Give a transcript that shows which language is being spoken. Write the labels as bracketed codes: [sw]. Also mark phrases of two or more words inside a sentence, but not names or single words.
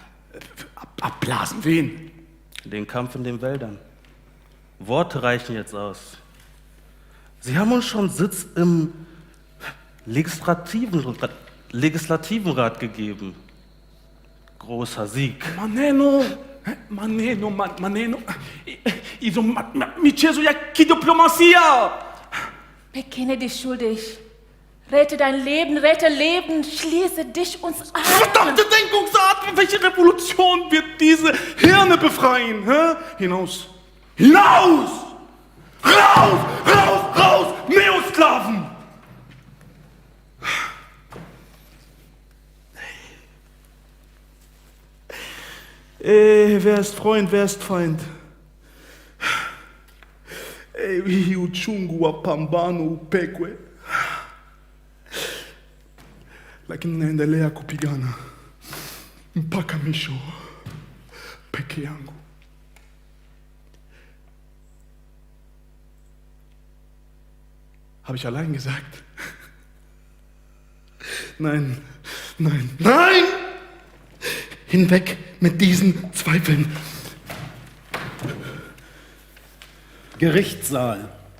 [de] Abblasen wen? Den Kampf in den Wäldern. Worte reichen jetzt aus. Sie haben uns schon Sitz im Legislativen Rat gegeben. Großer Sieg. Maneno. [sw] Mĩcere ya kidiplomacia. [de] Bekenne dich schuldig. Rette dein Leben, rette Leben, schließe dich uns an. Verdammte Denkungsart! Welche Revolution wird diese Hirne befreien? Hä? Hinaus! Hinaus! Raus! Raus! Raus! Neosklaven! Wer ist Freund, wer ist Feind? [sw] Hii uchungu wa pambano upekwe, lakini naendelea kupigana mpaka mwisho peke yangu. [de] Habe ich allein gesagt? Nein, nein, nein! Hinweg mit diesen Zweifeln. Gerichtssaal.